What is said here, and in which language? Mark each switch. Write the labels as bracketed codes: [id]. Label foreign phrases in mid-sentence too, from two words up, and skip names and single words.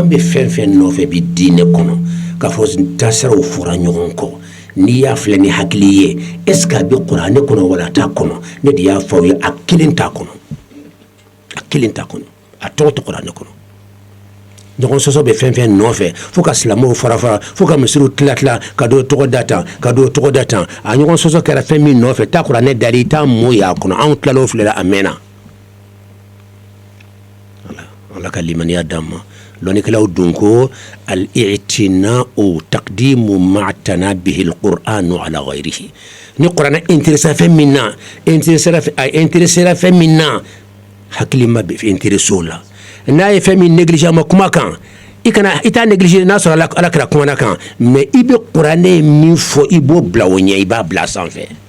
[bm] bɛ fɛn fɛn nɔfɛ bi diinɛ kɔnɔ k'a fɔ tasiraw fɔra ɲɔgɔn kɔ n'i y'a filɛ ni hakili ye [fr] est ce que [bm] a bɛ kuranɛ kɔnɔ wala a t'a kɔnɔ ne de y'a fɔ aw ye a kelen t'a kɔnɔ a kelen t'a kɔnɔ a tɔgɔ tɛ kuranɛ kɔnɔ ɲɔgɔn sɔsɔ bɛ fɛn fɛn nɔfɛ fo ka silamɛw fara fo ka misiriw tila ka dɔ tɔgɔ da tan ka dɔ tɔgɔ da tan a ɲɔgɔn sɔsɔ kɛra fɛn min nɔfɛ taa kuranɛ dali I t'a mɔ y'a kɔnɔ anw tilala o filɛ la a mɛnna Ala ka limaniya d'an ma lɔnnikɛlaw dun ko [ar] الاعتناء تقديم ما تنبيه القرآن على غيره [bm] ni kuranɛ intéressera fɛn min na intéressera fɛn min na hakili ma bɛ intéressé o la n'a ye fɛn min négligé ma kuma kan I t'a négligé n'a sɔrɔ Ala kɛra kumana kan mais I bɛ kuranɛ min fɔ I b'o bila o ɲɛ I b'a bila sanfɛ